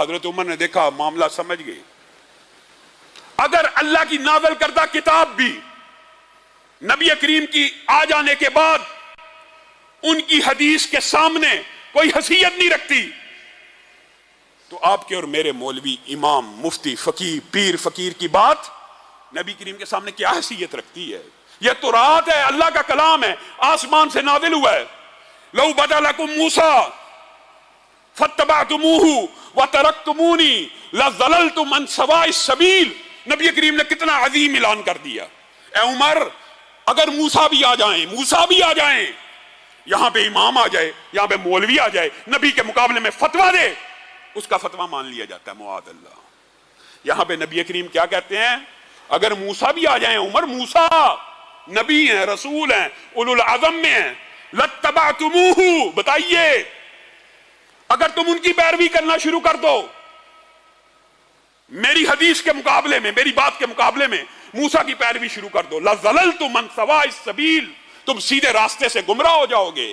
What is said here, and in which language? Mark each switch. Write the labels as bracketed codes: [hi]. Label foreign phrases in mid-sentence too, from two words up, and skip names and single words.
[ur] حضرت عمر نے دیکھا، معاملہ سمجھ گئے۔ اگر اللہ کی نازل کردہ کتاب بھی نبی کریم کی آ جانے کے بعد ان کی حدیث کے سامنے کوئی حیثیت نہیں رکھتی، تو آپ کے اور میرے مولوی، امام، مفتی، فقیہ، پیر، فقیر کی بات نبی کریم کے سامنے کیا حیثیت رکھتی ہے؟ یہ تورات ہے، اللہ کا کلام ہے، آسمان سے نازل ہوا ہے۔ [ar] لو بدا لكم موسى فاتبعتموه وتركتموني لضللتم عن سواء السبيل. [ur] نبی کریم نے کتنا عظیم اعلان کر دیا۔ اے عمر، اگر موسیٰ بھی آ جائیں، یہاں پہ امام آ جائے، یہاں پہ مولوی آ جائے، نبی کے مقابلے میں فتویٰ دے، اس کا فتویٰ مان لیا جاتا ہے. معاذ اللہ. یہاں پہ نبی کریم کیا کہتے ہیں؟ اگر موسیٰ بھی آ جائے، عمر موسیٰ نبی ہیں، رسول ہیں، اولوالعزم میں ہیں، لاتبعتموہ، بتائیے اگر تم ان کی پیروی کرنا شروع کر دو، میری حدیث کے مقابلے میں، میری بات کے مقابلے میں موسیٰ کی پیروی شروع کر دو, [ar] لضللتم عن سواء السبيل, [ur] تم سیدھے راستے سے گمراہ ہو جاؤ گے.